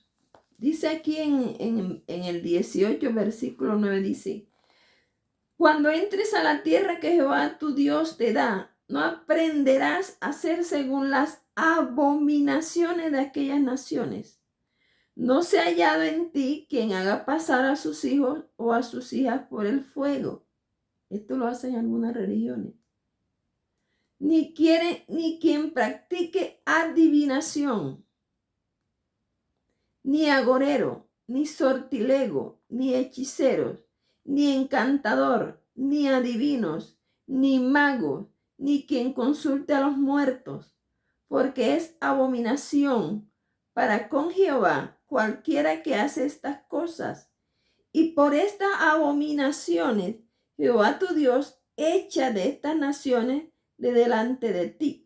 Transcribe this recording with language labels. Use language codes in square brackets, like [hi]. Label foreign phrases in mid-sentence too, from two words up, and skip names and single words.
[es] Dice aquí en el 18, versículo 9, dice: cuando entres a la tierra que Jehová tu Dios te da, no aprenderás a hacer según las abominaciones de aquellas naciones. No se ha hallado en ti quien haga pasar a sus hijos o a sus hijas por el fuego. Esto lo hacen algunas religiones. Ni quien practique adivinación, ni agorero, ni sortilego, ni hechiceros, ni encantador, ni adivinos, ni mago, ni quien consulte a los muertos, porque es abominación para con Jehová cualquiera que hace estas cosas. Y por estas abominaciones Jehová tu Dios echa de estas naciones de delante de ti.